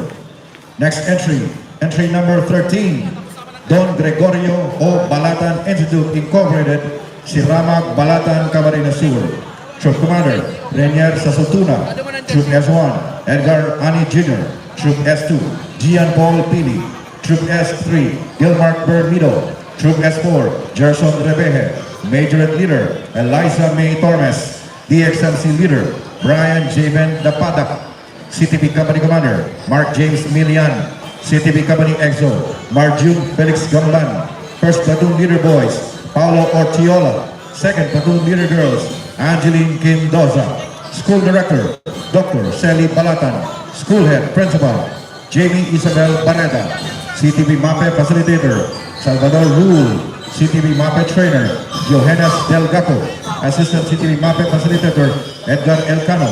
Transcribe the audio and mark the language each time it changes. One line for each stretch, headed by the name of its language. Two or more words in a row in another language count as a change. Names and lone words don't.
English: Next entry, entry number 13, Don Gregorio O. Balatan Institute Incorporated, Siramag, Balatan, Camarines Sur. Troop Commander, Renier Sasotuna. Troop S1, Edgar Ani Jr. Troop S2, Gian Paul Pili. Troop S3, Gilmark Bermido. Troop S4, Gerson Rebeje. Majorette Leader, Eliza May Tormes. DXMC Leader, Brian Javen Dapadak. CTP Company Commander, Mark James Milian. CTP Company EXO, Marjun Felix Gamban. First Platoon Leader Boys, Paulo Ortiola. Second Platoon Leader Girls, Angeline Kim Doza. School Director, Dr. Sally Balatan. School Head Principal, Jamie Isabel Barreda. CTP MAPE Facilitator, Salvador Rule. CTP MAPE Trainer, Johannes Delgaco. Assistant CTP MAPE Facilitator, Edgar Elcano.